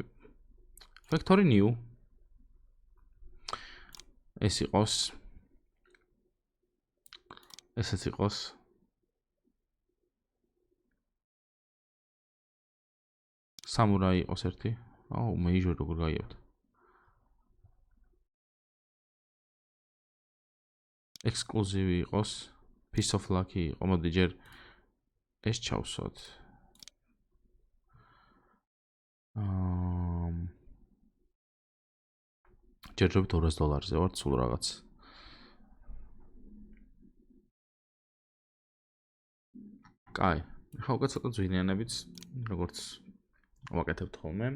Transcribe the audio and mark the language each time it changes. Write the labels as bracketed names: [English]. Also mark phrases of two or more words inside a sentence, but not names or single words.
[English] Factory new [Georgian] ეს იყოს ესეც იყოს Samurai იყოს ერთი. აუ, major როგორ გაიებთ. Exclusive იყოს, [English] piece of luck [Georgian] იყო, მოდი ჯერ ეს ჩავსვათ. ჯერჯერობით $200-ზე ვარ სულ რაღაც. კაი, ხა უკვე ცოტა ძვირიანებიც, როგორც ვაკეთებთ ხოლმე.